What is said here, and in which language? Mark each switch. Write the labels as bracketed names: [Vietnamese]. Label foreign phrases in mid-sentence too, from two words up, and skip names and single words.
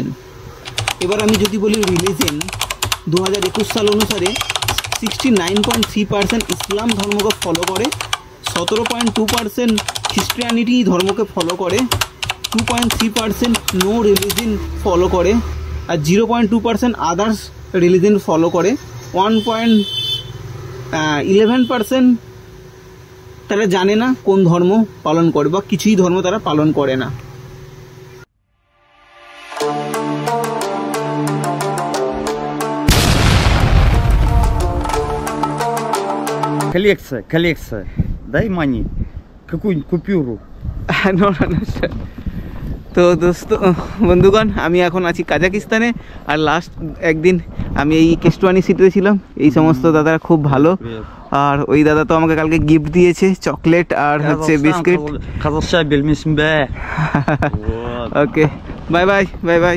[Bangla] এবার আমি যদি বলি রিলিজিয়ন 2021 সাল অনুসারে 69.3% ইসলাম ধর্মকে ফলো করে, 17.2% খ্রিস্টিয়ানিটি ধর্মকে ফলো করে, 2.3% [English] no religion [Bangla] ফলো করে, আর 0.2% [English] others religion [Bangla] ফলো করে, 1.11% তারা জানে না কোন ধর্ম পালন করে বা কিছুই ধর্ম তারা পালন করে না। [Russian] Коллекция. Дай money. Какую-нибудь купюру. [Bangla] তো দোস্ত বন্ধুগণ আমি এখন আছি কাজাকিস্তানে, আর লাস্ট একদিন আমি এই কেস্টওয়ানি সিটিতে ছিলাম। এই সমস্ত দাদারা খুব ভালো, আর ওই দাদা তো আমাকে কালকে গিফট দিয়েছে চকলেট আর হচ্ছে বিস্কিট। [English] okay bye bye bye bye.